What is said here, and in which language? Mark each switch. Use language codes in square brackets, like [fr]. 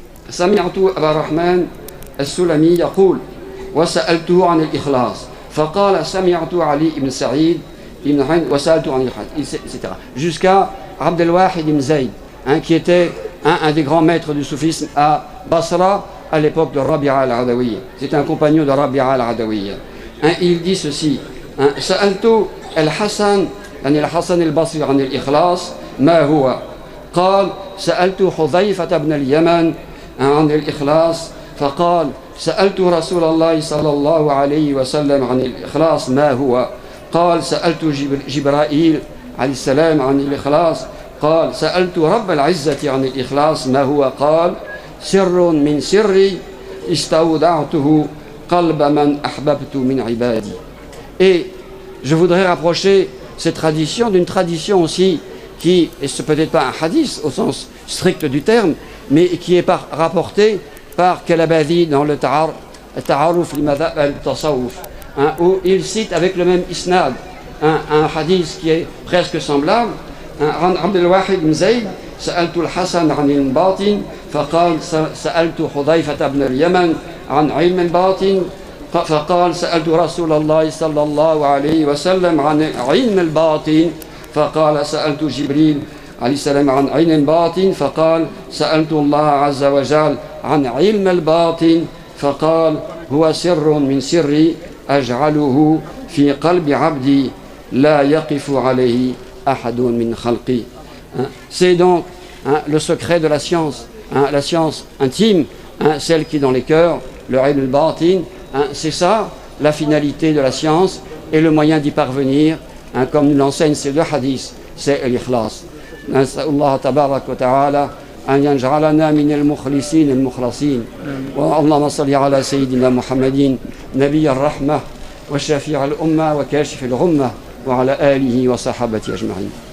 [ar] سمعت أبا الرحمن السلمي يقول وسألته عن الإخلاص فقال سمعت علي بن سعيد بن حين وسألته عن الإخلاص, etc. [fr] Jusqu'à Abd al-Wahid ibn Zayd, qui était un des grands maîtres du soufisme à Basra à l'époque de Rabi'a al-Adawiyya. C'était un compagnon de Rabi'a al-Adawiyya. [ar] Il dit ceci سألت الحسن يعني الحسن البصري عن الإخلاص ما هو قال سألت حذيفة بن اليمن عن الإخلاص فقال سألت رسول الله صلى الله عليه وسلم عن الإخلاص ما هو قال سألت جبرائيل عليه السلام عن الإخلاص قال سألت رب العزة عن الإخلاص ما هو قال سر من سري استودعته قلب من أحببت من عبادي. [fr] Et je voudrais rapprocher cette tradition d'une tradition aussi qui, et ce peut-être pas un hadith au sens strict du terme, mais qui est rapporté par Kalabadi dans le Ta'aruf al-Madhab al-Tasawuf, où il cite avec le même isnad un hadith qui est presque semblable. [ar] عبد الواحد بن زيد سألت الحسن عن الباطن فقال سألت حذيفة بن اليمن عن علم الباطن فقال سألت رسول الله صلى الله عليه وسلم عن علم الباطن فقال سألت جبريل عليه السلام عن علم الباطن فقال سألت الله عز وجل عن علم الباطن فقال هو سر من سري أجعله في قلب عبدي لا يقف عليه أحد من خلقي. [fr] C'est donc le secret de la science intime, celle qui est dans les cœurs, le ilm al-batin, c'est ça la finalité de la science et le moyen d'y parvenir, comme nous l'enseignent ces deux hadiths, c'est l'ikhlas. نسأل الله تبارك وتعالى [ar] أن يجعلنا من المخلصين المخلصين. اللهم صل على سيدنا محمد نبي الرحمة وشفيع الأمة وكاشف الغمة وعلى آله وصحابته أجمعين.